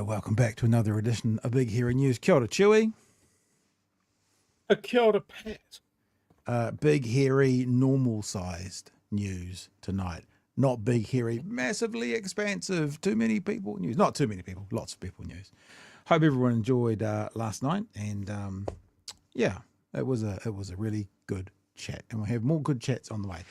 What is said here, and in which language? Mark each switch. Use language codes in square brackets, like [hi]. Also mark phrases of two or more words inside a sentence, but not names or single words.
[en] Welcome back to another edition of Big Hairy News. [mi] Kia ora, Chewie. Kia ora, Pat. [en] Big, hairy, normal-sized news tonight. Not big, hairy, massively expansive, too many people news. Not too many people, lots of people news. Hope everyone enjoyed last night, and yeah, it was a really good chat, and we'll have more good chats on the way.